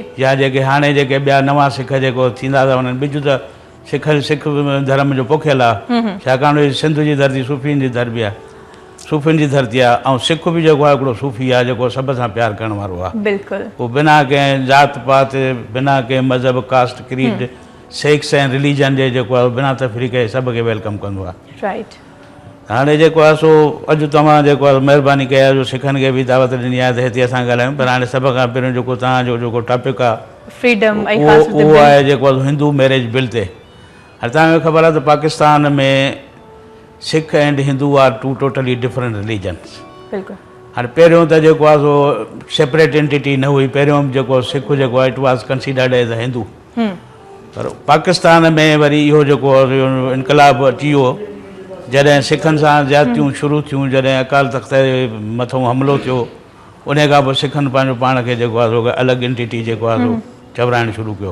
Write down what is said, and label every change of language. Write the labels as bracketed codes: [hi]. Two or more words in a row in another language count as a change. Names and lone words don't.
[sd] या जेके हाणे जेके ॿिया नवां सिख जेको थींदा था वञनि, बिजु त सिख धर्म जो पोखियल आहे, छाकाणि सिंध जी धरती सूफ़ियुनि जी धरती आहे, सूफ़ियुनि जी धरती आहे। ऐं सिख बि जेको आहे हिकिड़ो सूफ़ी आहे जेको सभ सां प्यारु करण वारो आहे। बिल्कुलु उहो बिना कंहिं ज़ात पात, बिना कंहिं मज़हब, [en] caste, creed, sex [sd] ऐं रिलीजन जे जेको आहे बिना तफ़रीक़े सभ खे वेलकम कंदो आहे। राइट। हाणे जेको आहे सो अॼु तव्हां जेको आहे महिरबानी कया जो सिखनि खे बि दावत ॾिनी आहे त हिते असां ॻाल्हायूं, पर हाणे सभ खां पहिरियों जेको तव्हांजो जेको टॉपिक आहे फ्रीडम उहो आहे जेको आहे हिंदू मैरिज बिल ते। हाणे तव्हांखे ख़बर आहे त पाकिस्तान में [en] Sikh and Hindu are two totally different religions. [sd] बिल्कुलु। हाणे पहिरियों त जेको आहे सो [en] separate entity [sd] न हुई, पहिरियों जेको सिख जेको आहे [en] it was considered as a Hindu. [sd] पर पाकिस्तान में वरी इहो जेको इनकलाब अची वियो जॾहिं सिखनि सां ज़्यादतियूं शुरू थियूं, जॾहिं अकाल तख़्त जे मथां हमिलो थियो, उन खां पोइ सिखनि पंहिंजो पाण खे जेको आहे सो अलॻि एंटिटी जेको आहे सो चवराइणु शुरू कयो।